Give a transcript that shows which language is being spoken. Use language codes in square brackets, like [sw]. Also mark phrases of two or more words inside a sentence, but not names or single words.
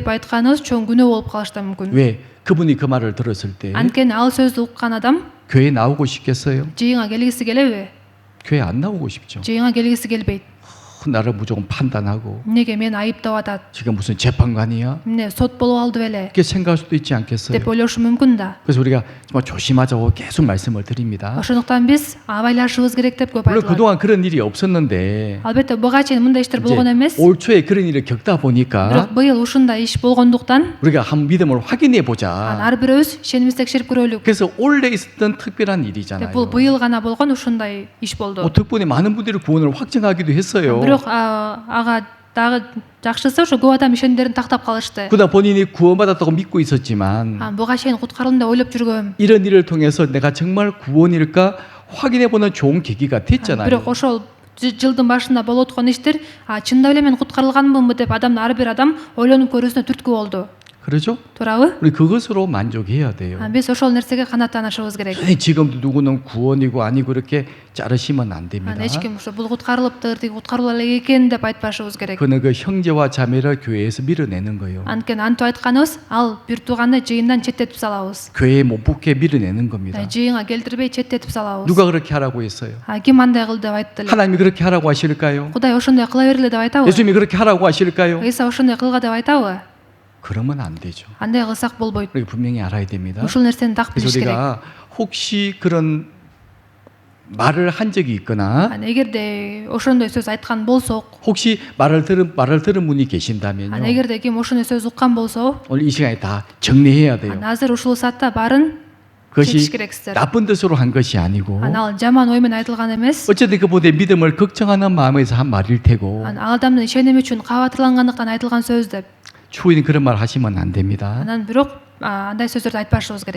[ky] деп айтканыбыз чоң күнөө болуп калышы да мүмкүн. [ko] 왜? 그분이 그 말을 들었을 때 [ky] анткени ал сөздү уккан адам [ko] 교회 나오고 싶겠어요? [ky] жыйынга келгиси келеби? [ko] 교회 안 나오고 싶죠. [ky] жыйынга келгиси келбейт. [ko] 나를 무조건 판단하고 [ky] эмнеге мени айыптап атат? [ko] 지금 무슨 재판관이야? [ky] эмне сот болуп алды беле? [ko] 이렇게 생각할 수도 있지 않겠어요? [ky] деп ойлошу мүмкүн да. [ko] 그래서 우리가 정말 조심하자고 계속 말씀을 드립니다. [ky] ошондуктан биз абайлашыбыз керек деп көп [ko] 물론 [ky] айтылат. [ko] 그동안 그런 일이 없었는데 [ky] албетте буга чейин мындай иштер болгон эмес. [ko] 올 초에 그런 일을 겪다 [ky] бирок [ko] 보니까 [ky] быйыл ушундай иш болгондуктан [ko] 우리가 한 믿음을 확인해 보자. [ky] ар бирөөбүз ишенимибизди текшерип көрөлүк. [ko] 그래서 올해 있었던 특별한 [ky] деп [ko] 일이잖아요. [ky] бул быйыл гана болгон ушундай иш болду. [ko] 덕분에 많은 분들이 구원을 확증하기도 했어요. [ky] бирок ага дагы жакшысы ошо көп адам ишенимдерин тактап калышты. [ko] 그러다 본인이 구원받았다고 믿고 있었지만 [ky] буга чейин куткарылдым деп ойлоп жүргөм. [ko] 이런 일을 통해서 내가 정말 구원일까 확인해보는 좋은 계기가 됐잖아요. [ky] бирок ошол жылдын башында болуп аткан иштер чындап эле мен куткарылганмынбы деп ар бир адам ойлонуп көрүүсүнө түрткү болду. [ko] 그렇죠? [ky] туурабы? [ko] 우리 그것으로 만족해야 돼요. [ky] биз ошол нерсеге канааттанышыбыз керек. [ko] 지금도 누구는 구원이고 아니고 이렇게 자르시면 안 됩니다. [ky] эч ким ошо бул куткарылыптыр, тиги куткарыла элек экен деп айтпашыбыз керек. [ko] 그는 그 형제와 자매를 교회에서 밀어내는 거예요. [ky] анткени антип айтканыбыз ал бир тууганды жыйындан четтетип салабыз. [ko] 교회에 못 붙게 밀어내는 겁니다. [ky] жыйынга келтирбей четтетип салабыз. [ko] 누가 그렇게 하라고 했어요? [ky] ким андай кыл деп айтты эле? [ko] 하나님이 그렇게 하라고 하실까요? [ky] кудай ошондой кыла бергиле деп айтабы? [ko] 예수님이 그렇게 하라고 하실까요? [ky] ыйса ошондой кылга деп айтабы? [ko] 그러면 안 되죠. [ky] андай кылсак болбойт. [ko] 우리가 분명히 알아야 됩니다. [ky] ушул нерсени так [ko] 그래서 [ky] билиш керек. [ko] 우리가 혹시 그런 말을 한 적이 있거나 [ky] эгерде ошондой сөз айткан болсок, [ko] 혹시 말을 들은 분이 계신다면요. [ky] эгерде ким ошондой сөз уккан болсо, [ko] 오늘 이 시간에 다 정리해야 돼요. [ky] азыр ушул саатта баарын [ko] 그것이 [ky] чечиш керексиздер. [ko] 나쁜 뜻으로 한 것이 아니고 [ky] ал жаман ой менен айтылган эмес. [ko] 어쨌든 그분의 믿음을 걱정하는 마음에서 한 말일 테고 [ky] ал адамдын ишеними үчүн кабатырлангандыктан айтылган сөз деп. [ko] 추후에는 그런 말 하시면 안 됩니다. [ky] анан бирок андай сөздөрдү айтпашыбыз керек.